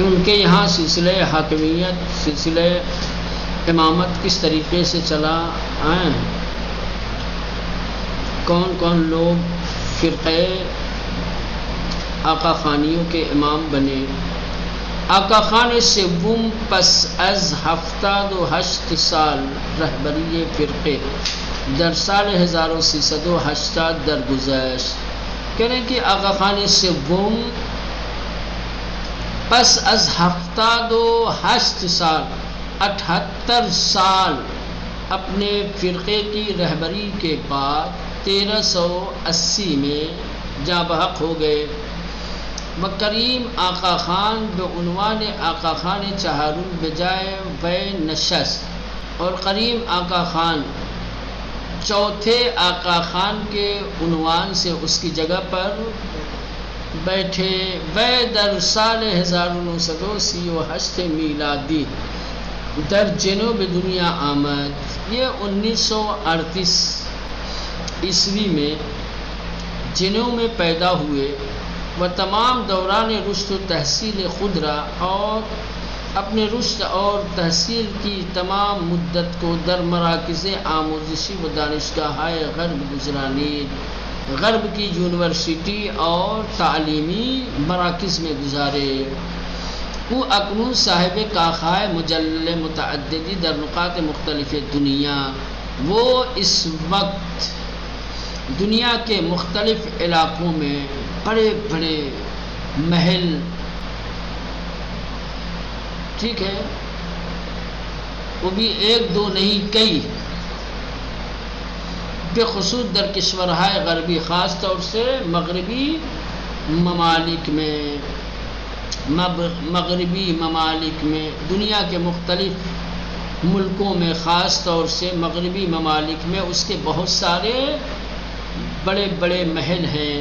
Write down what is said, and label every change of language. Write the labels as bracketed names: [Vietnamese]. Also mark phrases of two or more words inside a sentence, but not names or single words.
[Urdu] ان کے یہاں سلسلہ حاکمیت سلسلہ امامت کس طریقے سے چلا، کون کون لوگ فرقے آقا خانیوں کے امام بنے. [Persian] آقا خان سوم پس از 78 سال رہبری فرقے در سال 1380 درگذشت. [Urdu] کہہ رہے ہیں کہ [Persian] آقا خان سوم پس از 78 سال [Urdu] 78 سال اپنے فرقے کی رہبری کے بعد 1380 میں جاں بحق ہو گئے. [Persian] کریم آقا خان بعنوان آقا خان چہارم بجائے وے نشست، [Urdu] اور کریم آقا خان چوتھے آقا خان کے عنوان سے اس کی جگہ پر بیٹھے. [Persian] وے در سال 1938 میلادی در جنوب دنیا آمد. [Urdu] یہ 1938 عیسوی میں جنوب میں پیدا ہوئے. [Persian] وہ تمام دوران رشد و تحصیل خود را [Urdu] اور اپنے رشد اور تحصیل کی تمام مدت کو [Persian] در مراکز آموزشی و دانشگاہ غرب گزرانی. [Urdu] غرب کی یونیورسٹی اور تعلیمی مراکز میں گزارے. [Persian] وہ اکنون صاحب کاخائے مجلل متعددی در نقاط مختلف دنیا. [Urdu] وہ اس وقت دنیا کے مختلف علاقوں میں بڑے بڑے محل، ٹھیک ہے، وہ بھی ایک دو نہیں کئی، [Persian] بخصوص در کشورهای غربی [Urdu] خاص طور سے مغربی ممالک میں دنیا کے مختلف ملکوں میں، خاص طور سے مغربی ممالک میں اس کے بہت سارے بڑے بڑے محل ہیں.